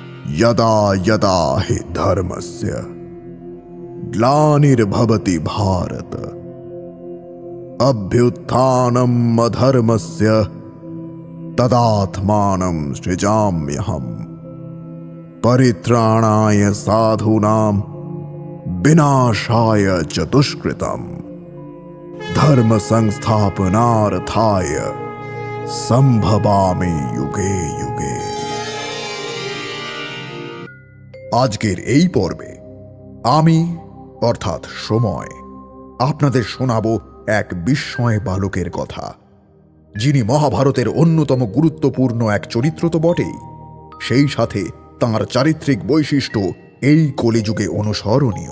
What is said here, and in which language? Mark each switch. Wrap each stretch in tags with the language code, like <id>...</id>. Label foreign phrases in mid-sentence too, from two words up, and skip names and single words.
<sa>यदा यदा हि धर्मस्य ग्लानिर्भवति भारत अभ्युत्थानम् अधर्मस्य तदात्मानं सृजाम्यहम् परित्राणाय साधूनां विनाशाय च दुष्कृतम् धर्म संस्थापनार्थाय संभवामि युगे युगे।</sa> <bn>আজকের এই পর্বে আমি অর্থাৎ সময় আপনাদের শোনাবো এক বিস্ময় বালকের কথা, যিনি মহাভারতের অন্যতম গুরুত্বপূর্ণ এক চরিত্র তো বটেই, সেই সাথে তাঁর চারিত্রিক বৈশিষ্ট্য এই কলিযুগে অনুসরণীয়।</bn>